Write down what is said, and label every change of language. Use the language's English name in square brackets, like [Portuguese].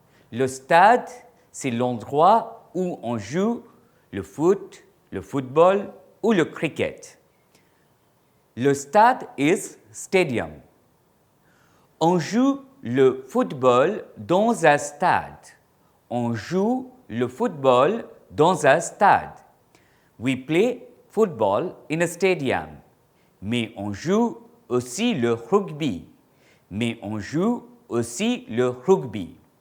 [French] Le stade, c'est l'endroit où on joue le foot, le football ou le cricket. Le stade [English] is stadium. [French] On joue le football dans un stade. On joue le football dans un stade. [English] We play football in a stadium. [French] Mais on joue aussi le rugby. Mais on joue aussi le rugby.